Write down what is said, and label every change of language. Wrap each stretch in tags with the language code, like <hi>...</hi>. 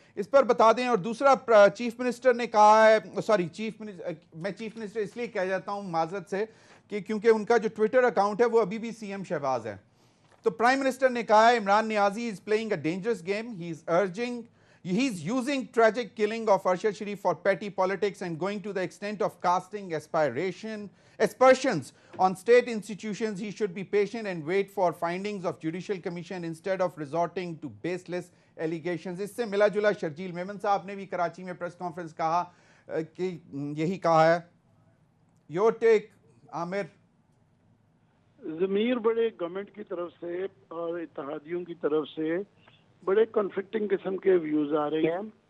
<ur>اس پر بتا دیں. اور دوسرا چیف منسٹر نے کہا ہے, سوری میں چیف منسٹر اس لیے کہہ جاتا ہوں معذرت سے کہ کیونکہ ان کا جو ٹویٹر اکاؤنٹ ہے وہ ابھی بھی سی ایم شہباز ہے. تو پرائم منسٹر نے کہا ہے</ur> <en>Imran Niazi is playing a dangerous game. He is using tragic killing of Arshad Sharif for petty politics and going to the extent of casting aspersions on state institutions. He should be patient and wait for findings of Judicial Commission instead of resorting to baseless allegations.</en> <ur>اس سے ملا جلا شرجیل میمن صاحب نے بھی کراچی میں press conference کہا کہ یہی کہا ہے.</ur> <en>Your take Aamir.</en> <ur>ضمیر بڑے گورنمنٹ کی طرف سے اور اتحادیوں کی طرف سے بڑے کنفلکٹنگ قسم کے ویوز آ رہے ہیں.</ur>